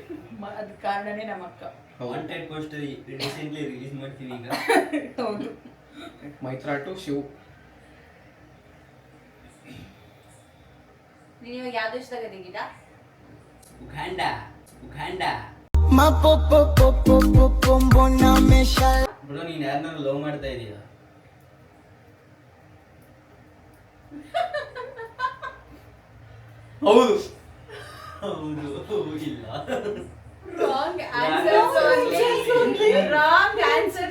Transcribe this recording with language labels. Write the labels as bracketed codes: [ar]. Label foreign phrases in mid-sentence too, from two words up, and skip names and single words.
[kn] ಅದ್ ಕಾರಣನೇ ನಮ್ಮ ಅಕ್ಕ. [en] wanted poster recently [kn] ರಿಲೀಸ್ ಮಾಡ್ತೀವಿ ಈಗ. ಹೌದು. ಮೈತ್ರಾ ಟು ಶಿವ್. ನೀವು ಯಾವ ದೇಶದಾಗ ಇದೀಗಿದ? ಉಗಾಂಡ Ma po po po po po po bona me shal. ಬ್ರೋ ನೀನ್ ಯಾರನ್ನಾರು ಲವ್ ಮಾಡ್ತಾ ಇದೀಯ? ಹೌದು. ಹೌದು ಇಲ್ಲ. [en] wrong answers only. wrong answers